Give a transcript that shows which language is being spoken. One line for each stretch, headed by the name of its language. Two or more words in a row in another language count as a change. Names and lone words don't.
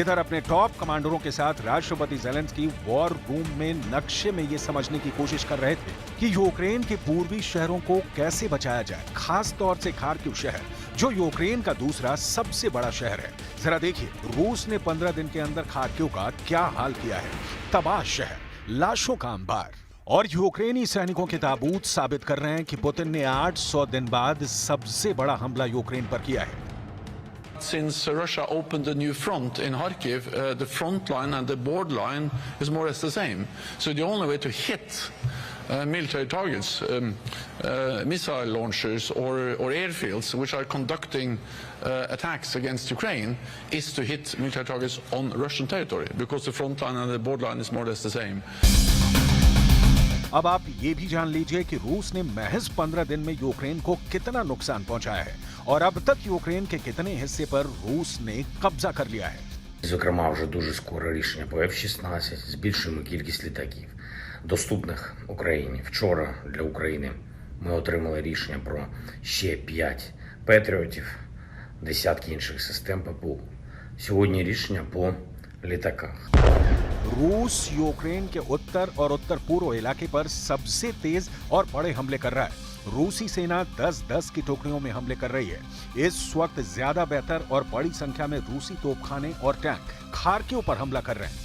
Hindi: इधर अपने टॉप कमांडरों के साथ राष्ट्रपति ज़ेलेंस्की
English: war room
Hindi: में नक्शे में ये समझने की कोशिश कर रहे थे कि यूक्रेन के पूर्वी शहरों को कैसे बचाया जाए, खास तौर से खार्किव शहर जो यूक्रेन का दूसरा सबसे बड़ा शहर है। जरा देखिए रूस ने 15 दिन के अंदर खार्किव का क्या हाल किया है। तबाह शहर, लाशों का अंबार और यूक्रेनी सैनिकों के ताबूत साबित कर रहे हैं कि पुतिन ने 800 दिन बाद सबसे बड़ा हमला यूक्रेन पर किया है।
English: Since Russia opened a new front in Kharkiv, the front line and the board line is more or less the same. So the only way to hit military targets, missile launchers or airfields which are conducting attacks against Ukraine is to hit military targets on Russian territory because the front line and the board line is more or less the same.
Hindi: अब आप ये भी जान लीजिए कि रूस ने महज 15 दिन में यूक्रेन को कितना नुकसान पहुंचाया है और अब तक यूक्रेन के कितने हिस्से पर रूस ने कब्जा कर लिया है।
Ukrainian: Зокрема, вже дуже скоро рішення по F-16, збільшуємо кількість літаків, доступних Україні. Вчора для України ми отримали рішення про ще 5 Петріотів, десятки інших систем ППО. Сьогодні рішення по літаках.
Hindi: रूस यूक्रेन के उत्तर और उत्तर पूर्व इलाके पर सबसे तेज और बड़े हमले कर रहा है। रूसी सेना 10-10 की टुकड़ियों में हमले कर रही है। इस वक्त ज्यादा बेहतर और बड़ी संख्या में रूसी तोपखाने और टैंक खार्किव पर हमला कर रहे हैं।